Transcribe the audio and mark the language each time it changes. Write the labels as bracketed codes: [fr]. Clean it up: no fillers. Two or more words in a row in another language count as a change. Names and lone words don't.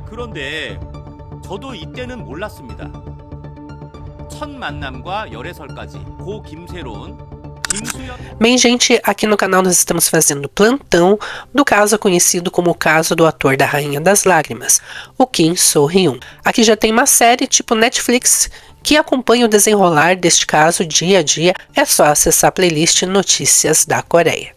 [ko] 그런데 저도 이때는 몰랐습니다. 첫 만남과 열애설까지 고 김새로운 김수현. [pt] Bem, gente, aqui no canal nós estamos fazendo plantão do caso conhecido como o caso do ator da Rainha das Lágrimas, o Kim So-hyun. Aqui já tem uma série tipo Netflix que acompanha o desenrolar deste caso dia a dia. É só acessar a playlist Notícias da Coreia.